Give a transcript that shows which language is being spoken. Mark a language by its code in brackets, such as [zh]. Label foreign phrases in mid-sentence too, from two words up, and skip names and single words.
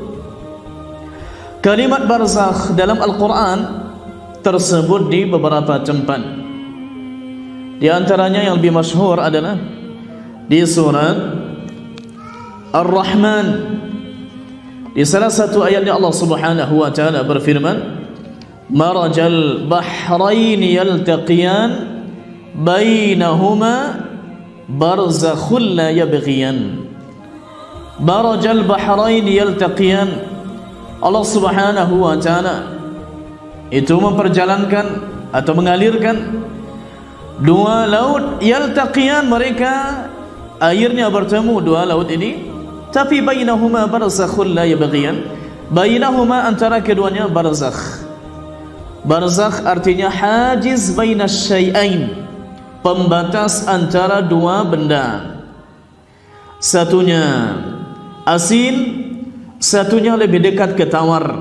[id] Kalimat barzakh dalam Al-Quran tersebut di beberapa tempat. Di antaranya yang lebih masyhur adalah di surat Ar-Rahman. Di salah satu ayatnya [ar] الله سبحانه وتعالى [id] berfirman, [ar] "مرج البحرين يلتقيان بينهما برزخ لا يبغيان." مرج البحرين يلتقيان. الله سبحانه وتعالى [id] itu memperjalankan atau mengalirkan 2 laut yaltaqiyan, mereka airnya bertemu 2 laut ini, tapi [ar] بينهما برزخ لا يبغيان, [id] bainahuma antara keduanya barzakh. Barzakh artinya [ar] حاجز بين الشيئين, [id] pembatas antara 2 benda, satunya asin, satunya lebih dekat ke tawar.